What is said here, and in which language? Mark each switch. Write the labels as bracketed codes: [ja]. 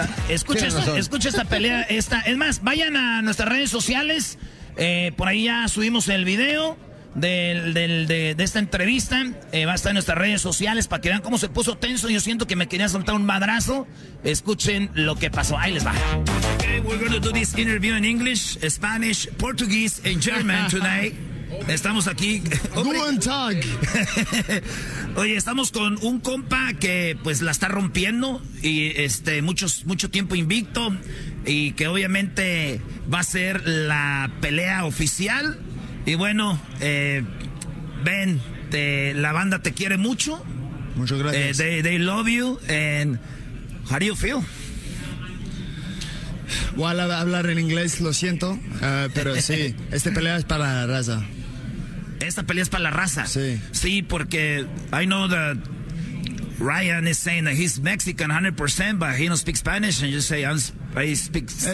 [es] Escucha esta pelea. Es más, vayan a nuestras redes sociales. Por ahí ya subimos el video de esta entrevista. Va a estar en nuestras redes sociales para que vean cómo se puso tenso. Yo siento que me quería soltar un madrazo. Escuchen lo que pasó. Ahí les va. [en] Okay, we're going to do this interview in English, Spanish, Portuguese and German today. [es] Estamos aquí. [de] Guten Tag. [es] Oye, estamos con un compa que pues la está rompiendo y mucho tiempo invicto y que obviamente va a ser la pelea oficial. Y bueno, Ben, la banda te quiere mucho. Muchas gracias. [en] They love you. And how do you feel? [es] Igual hablar en inglés, lo siento, pero sí, esta pelea es para la raza. Esta pelea es para la raza. Sí. Sí, porque [en] I know that Ryan is saying that he's Mexican 100%, but he don't speak Spanish, and you say I speak Spanish.